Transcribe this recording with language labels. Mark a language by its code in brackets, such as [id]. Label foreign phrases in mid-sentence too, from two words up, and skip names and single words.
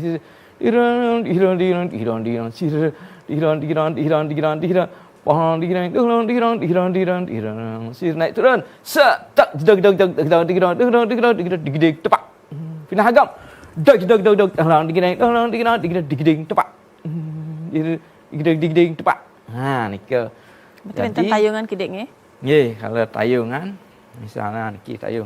[id] Naik turun. Pindah agam. Nah, nika. Berarti benten tayungan kideknya? Nggih, kalau tayungan misalnya niki tayung.